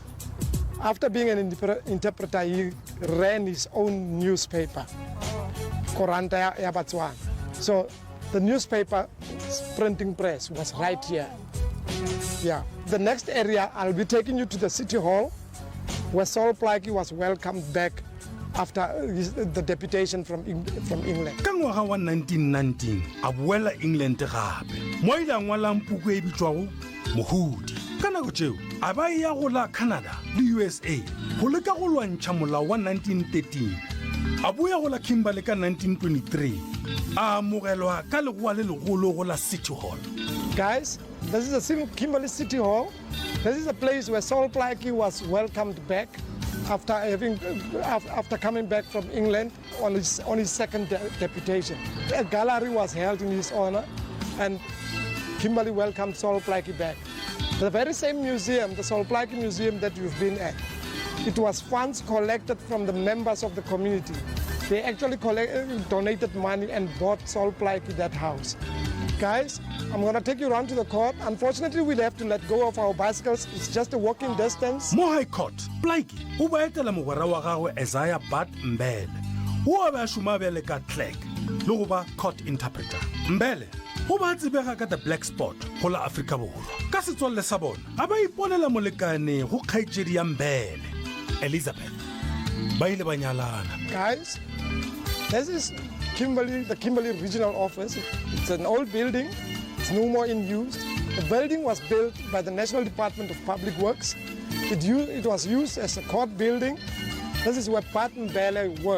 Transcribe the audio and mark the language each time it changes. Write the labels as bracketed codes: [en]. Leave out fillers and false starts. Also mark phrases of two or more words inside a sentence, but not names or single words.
[en] After being an interpreter, he ran his own newspaper, Koranta ya Botswana. So the newspaper printing press was right here. Yeah. The next area, I'll be taking you to the City Hall, where Solplaki was welcomed back after the deputation from England. [nso] Ka ngwaga wa 1919 a boela England gape mo ile a ngwalang puku e bitswago Mohudi. Ka nako tšeo a ba ya go la Canada le USA go leka go lwantšha molao wa 1913. A boya go la Kimberley ka 1923 a amogelwa ka legoa le legolo go la City Hall. [en] Guys, this is the Kimberley City Hall. This is a place where Solplaki was welcomed back after coming back from England on his second deputation. A gallery was held in his honor, and Kimberley welcomed Solplaki back. The very same museum, the Solplaki Museum that you've been at, it was funds collected from the members of the community. They actually donated money and bought Solplaki that house. Guys, I'm going to take you around to the court. Unfortunately, we'll have to let go of our bicycles. It's just a walking distance. [nso] Mo High Court, Plaki, o ba etela mogwera wa gagwe Isaiah Bat Mbele. O ba šoma bjale ka clerk, le go ba [en] court interpreter. [nso] Mbele, o ba tsebega ka [en] the black spot [nso] go la Afrika Borwa. Ka setswalle sa bona, a ba iponela molekane go kgaetšedi ya Mbele, Elizabeth. Ba ile ba nyalana. [en] Guys, this is the Kimberley Regional Office. It's an old building. It's no more in use. The building was built by the National Department of Public Works. It was used as a court building. This is where Bat Mbele worked.